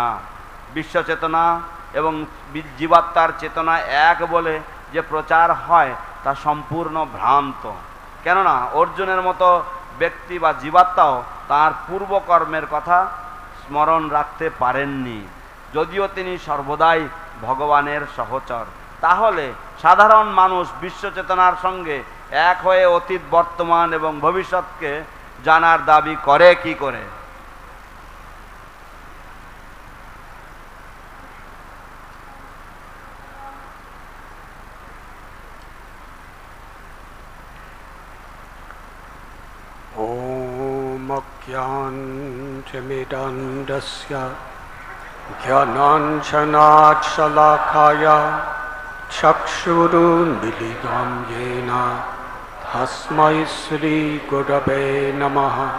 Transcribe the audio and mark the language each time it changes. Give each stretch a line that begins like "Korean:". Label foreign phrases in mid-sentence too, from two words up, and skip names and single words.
Bangla: বিশ্বচেতনা এবং জীবাত্মার চেতনা এক বলে যে প্রচার হয় তা সম্পূর্ণ ভ্রান্ত, কেননা অর্জুনের মতো ব্যক্তি বা জীবাত্মাও তার পূর্বকর্মের কথা স্মরণ রাখতে পারেননি, যদিও তিনি সর্বদাই ভগবানের সহচর। তাহলে সাধারণ মানুষ বিশ্বচেতনার সঙ্গে এক হয়ে অতীত, বর্তমান এবং ভবিষ্যৎকে জানার দাবি করে কি করে?
Sanskrit: ओम अज्ञानतिमिरन्धस्य ज्ञानाञ्जनाशलाकाया चक्षुरुन्मीलितं येन तस्मै श्रीगुरवे नमः।